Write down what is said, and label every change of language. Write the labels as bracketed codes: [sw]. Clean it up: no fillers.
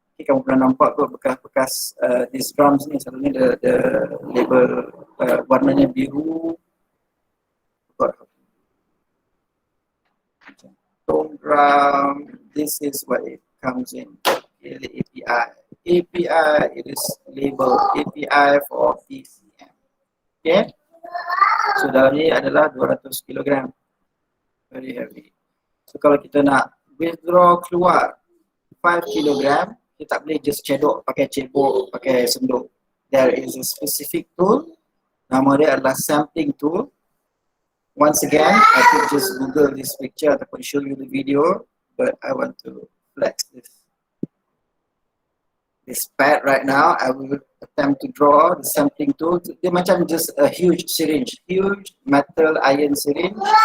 [ms] Okay, kamu pernah nampak tu bekas-bekas [en] these drums [ms] ni, selalunya [en] the label [ms] warnanya biru. [en] Tone drum, this is what it comes in. Okay, the API. API, it is labeled API for PCM. [ms] Okay, so dalam ni adalah 200 kg. [en] Very heavy. [ms] So kalau kita nak withdraw keluar 5 kg, kita tak boleh just cedok pakai cebok, pakai senduk. [en] There is a specific tool. [ms] Nama dia adalah sampling tool. [en] Once again, I could just Google this picture ataupun show you the video, but I want to flex this pad right now. I will attempt to draw the sampling tool. [ms] Dia macam [en] just a huge syringe, huge metal iron syringe.